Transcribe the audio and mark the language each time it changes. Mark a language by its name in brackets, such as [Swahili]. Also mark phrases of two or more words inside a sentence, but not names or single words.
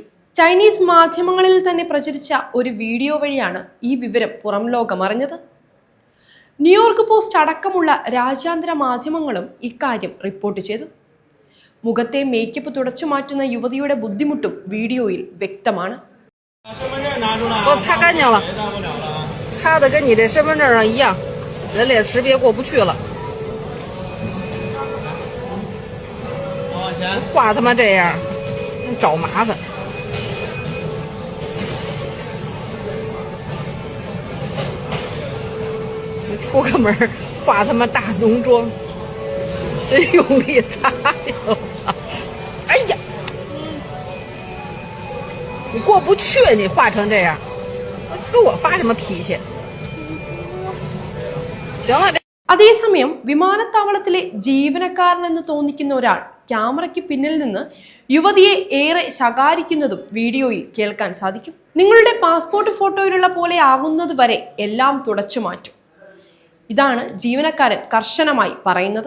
[Malayalam] ചൈനീസ് മാധ്യമങ്ങളിൽ തന്നെ പ്രചരിച്ച ഒരു വീഡിയോ വഴിയാണ് ഈ വിവരം പുറം ലോകമറിഞ്ഞത്. ന്യൂയോർക്ക് പോസ്റ്റ് അടക്കമുള്ള രാജ്യാന്തര മാധ്യമങ്ങളും ഇക്കാര്യം റിപ്പോർട്ട് ചെയ്തു. മുഖത്തെ മേക്കപ്പ് തുടച്ചു മാറ്റുന്ന യുവതിയുടെ ബുദ്ധിമുട്ടും വീഡിയോയിൽ വ്യക്തമാണ്. [Chinese] 给我擦干净了，擦的跟你这身份证上一样，人脸识别过不去了。画他妈这样，找麻烦。出个门化他妈大浓妆，真用力擦呀！我操！哎呀！你过不去，你画成这样，跟我发什么脾气？行了，这。 [Malayalam] അതേസമയം വിമാനത്താവളത്തിലെ ജീവനക്കാരനെന്ന് തോന്നിക്കുന്ന ഒരാൾ ക്യാമറയ്ക്ക് പിന്നിൽ നിന്ന് യുവതിയെ ഏറെ ശകാരിക്കുന്നതും വീഡിയോയിൽ കേൾക്കാൻ സാധിക്കും. നിങ്ങളുടെ പാസ്പോർട്ട് ഫോട്ടോയിലുള്ള പോലെ ആകുന്നത് വരെ എല്ലാം തുടച്ചു മാറ്റും. ഇതാണ് ജീവനക്കാരൻ കർശനമായി പറയുന്നത്.